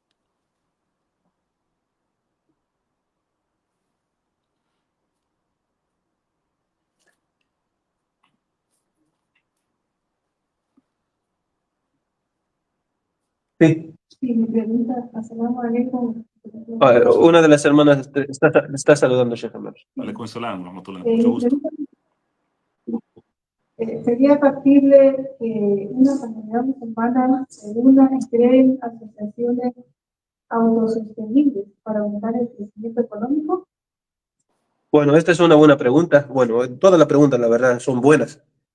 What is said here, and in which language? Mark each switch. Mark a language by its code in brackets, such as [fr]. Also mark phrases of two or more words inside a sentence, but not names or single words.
[es] Sí. Sí, mi pregunta, [ar] السلام عليكم. [es] Una de las hermanas está saludando, Sheikh Amar. [ar] عليكم السلام، رحمة الله. [es] Mucho gusto. ¿Sería factible que una comunidad musulmana se una y creen asociaciones autosostenibles para aumentar el crecimiento económico? Bueno, esta es una buena pregunta. Bueno, todas las preguntas, la verdad, son buenas.